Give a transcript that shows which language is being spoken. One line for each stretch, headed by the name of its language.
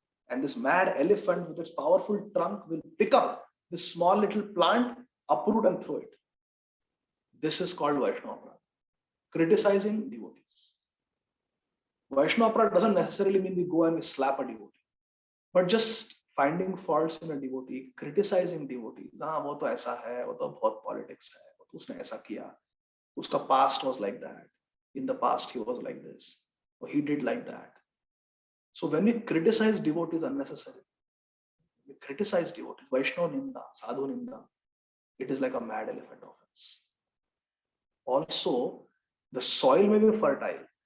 English: And this mad elephant with its powerful trunk will pick up this small little plant, uproot and throw it. This is called Vaishnava Aparadha. Criticizing devotees. Vaishnava Aparadha doesn't necessarily mean we go and we slap a devotee, but just finding faults in a devotee, criticizing devotees.
Hindi: हाँ वो तो ऐसा है, वो तो बहुत politics है, वो तो उसने ऐसा किया, उसका
English: past was like that. In the past he was like this, or he did like that. So when we criticize devotees unnecessarily, we criticize devotees, Vaishnava Ninda, Sadhu Ninda, it is like a mad elephant offense. Also, the soil may be fertile.